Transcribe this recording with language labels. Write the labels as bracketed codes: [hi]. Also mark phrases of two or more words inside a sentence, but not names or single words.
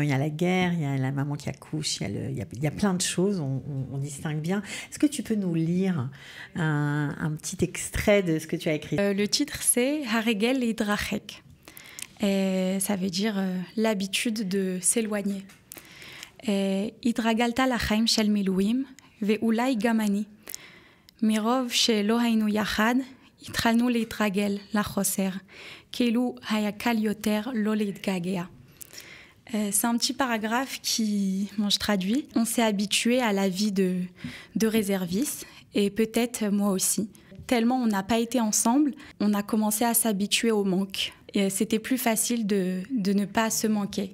[fr] il y a la guerre, il y a la maman qui accouche, il y a plein de choses, on distingue bien. Est-ce que tu peux nous lire un petit extrait de ce que tu as écrit? Le titre, c'est « Haregel et Drachek ». Et ça veut dire l'habitude de s'éloigner. [he] התרגלת לחיים של מילואים, ואולי גם אני. מרוב שלא היינו יחד, התחלנו להתרגל לחוסר, כאילו היה קל יותר לא להתגעגע. [fr] C'est un petit paragraphe qui, bon, je traduis. On s'est habitué à la vie de réserviste, et peut-être moi aussi. Tellement on n'a pas été ensemble, on a commencé à s'habituer au manque. Et c'était plus facile de ne pas se manquer.